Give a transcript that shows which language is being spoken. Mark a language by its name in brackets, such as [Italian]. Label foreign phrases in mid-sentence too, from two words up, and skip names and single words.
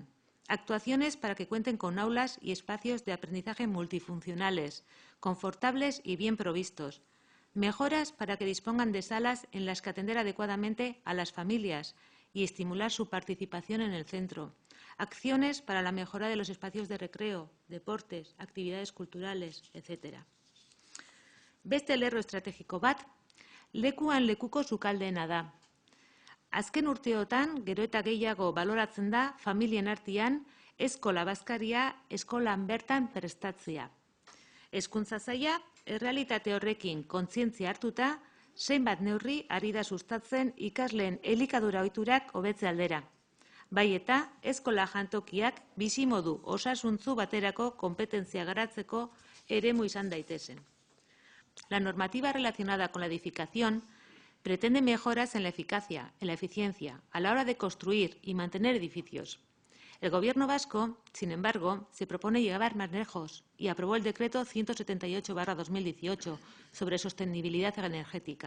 [Spanish] Actuaciones para que cuenten con aulas y espacios de aprendizaje multifuncionales, confortables y bien provistos. Mejoras para que dispongan de salas en las que atender adecuadamente a las familias y estimular su participación en el centro. Acciones para la mejora de los espacios de recreo, deportes, actividades culturales, etc. [Basque] Beste lerro estrategiko bat, lekuan lekuko sukaldeena da. Azken urteotan, gero eta gehiago baloratzen da familien artean eskola bazkaria eskolan bertan prestatzea. Hezkuntza saila, errealitate horrekin kontzientzia hartuta, zenbat neurri ari da sustatzen ikasleen elikadura ohiturak hobetze aldera. Bai eta, eskola jantokiak bizimodu osasuntsu baterako konpetentzia garatzeko eremu izan daitezen. [Spanish] La normativa relacionada con la edificación pretende mejoras en la eficacia, en la eficiencia, a la hora de construir y mantener edificios. El Gobierno vasco, sin embargo, se propone llegar más lejos y aprobó el Decreto 178/2018 sobre sostenibilidad energética.